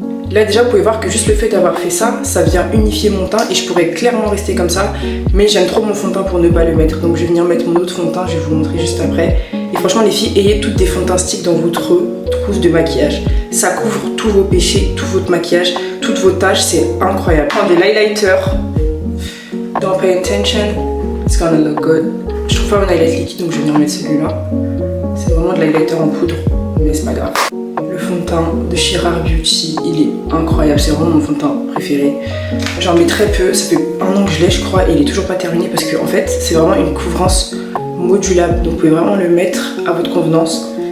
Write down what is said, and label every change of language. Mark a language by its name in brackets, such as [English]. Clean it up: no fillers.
[French] Là déjà vous pouvez voir que juste le fait d'avoir fait ça, ça vient unifier mon teint et je pourrais clairement rester comme ça. Mais j'aime trop mon fond de teint pour ne pas le mettre. Donc je vais venir mettre mon autre fond de teint, je vais vous montrer juste après. Et franchement les filles, ayez toutes des fonds de teint stick dans votre trousse de maquillage. Ça couvre tous vos péchés, tout votre maquillage, toutes vos taches, c'est incroyable. Prends des highlighters. [English] Don't pay attention, it's gonna look good. [French] Je trouve pas mon highlight liquide donc je vais venir mettre celui-là. C'est vraiment de l'highlighter en poudre, mais c'est pas grave. Le fond de teint de chez Rare Beauty, il est incroyable, c'est vraiment mon fond de teint préféré. J'en mets très peu, ça fait un an que je l'ai je crois et il est toujours pas terminé parce qu'en fait c'est vraiment une couvrance modulable, donc vous pouvez vraiment le mettre à votre convenance.